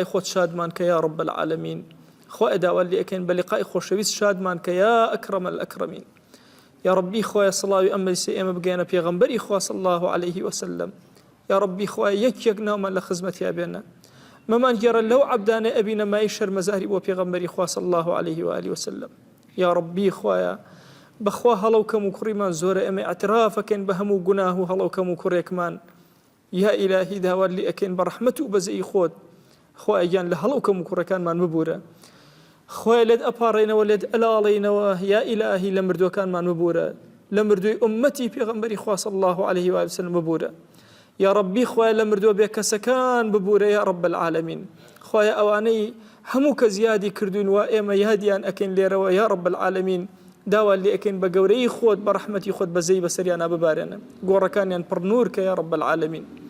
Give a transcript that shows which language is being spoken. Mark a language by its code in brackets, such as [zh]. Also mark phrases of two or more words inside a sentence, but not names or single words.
[ckb] خۆت شادمان کە [ar] یا رب العالمین [ckb] خوایە داوا لێ ئەکەین بە لیقای خۆشەویست شادمان کە [ar] یا ئەکرەم الئەکرەمین یا ربی [ckb] خوایە سڵاوی ئەم مەجلیسە ئێمە بگەێنە پێغەمبەری خوا [ar] صلی الله عليه وسلم یا ربی [ckb] خوایە یەک ناومان لە خزمەتیا بێنە ممانگێڕە لەو عەبدانە ئەبینە مای شەرمەزاری بۆ پێغەمبەری خوا [ar] صلی الله عليه وآله وسلم یا ربی [ckb] خوایە بەخوا هەڵەو کەم و کوڕیمان زۆرە ئێمە ئەعترافەکەین بە هەموو گوناه و هەڵەو کەم و کوڕێکمان [ar] یا ئیلاهی [ckb] داوات لێ ئەکەین بە ڕەحمەت و بەزەی خۆت خوایە گیان لە هەڵەو کەم و کوڕەکانمان ببورە خوایە لێت ئەپاڕێنەوە لێت ئەلاڵێنەوە [ar] یا ئیلاهی [ckb] لە مردوەکانمان ببورە لە مردووی ئومەتی پێغەمبەری خوا [ar] صلی الله عليه وآله وسلم [ckb] ببورە [ar] یا ربی [ckb] خوایە لە مردووە بێ کەسەکان ببورە [ar] یا رب العالمین [ckb] خوایە ئەوانەی هەموو کە زیادی کردوین و ئێمە یادیان ئەکەین لێرەوە [ar] یا رب العالمین [ckb] داوا لێ ئەکەین بە گەورەی خۆت بە ڕەحمەتی خۆت بەزەی بەسەریانە ببارێنە گۆڕەکانیان پڕ نور کە [ar] یا رب العالمین